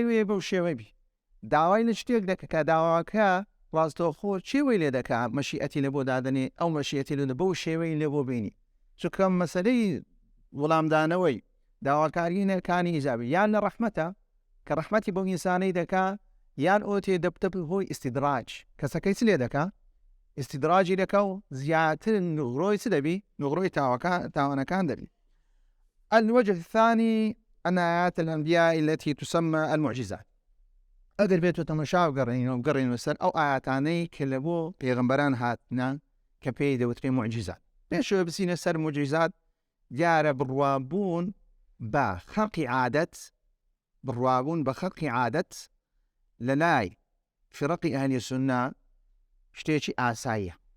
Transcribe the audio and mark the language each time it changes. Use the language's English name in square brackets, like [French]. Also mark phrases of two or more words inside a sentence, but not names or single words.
[Central Kurdish] وێ بەو شێوەی بی داوای لە شتێک دەکە کە داواکە ڕاستەوخۆ چێوەی لێ دەکا مەشیئەتی لە بۆ دادنێ ئەو مەشیئەتی لە بەو شێوەی لێ بۆ بینی چونکە مەسەلەی وەڵامدانەوەی داواکارینەکانی ئیجابی یان لە ڕەحمەتە کە ڕەحمەتی بۆ ئینسانەی دەکا یان ئەو تێ دەبتە هۆی ئیستیدراج کەسەکەی چ لێ دەکا استدراجی دەکا و زیاتر نوغڕۆی چ دەبی نوغڕۆی تاوانەکان دەبی. [Arabic] الوجه الثاني أن آيات الأنبياء التي تسمى المعجزات [Central Kurdish] ئەگەر بێت تەماشا بگەڕێنەوە بگەڕێنەوە سەر ئەو ئاياتانەی کە لە بۆ پێغەمبەران هاتنە کە پێی دەوترێ معجزات پێشەوە بچینە سەر معجزات دیارە بڕوابوون بە خەڵقی عادەت بڕوابوون بە خەڵقی عادەت لە لای فرەقی ئەهلی سوننا شتێکی ئاساییە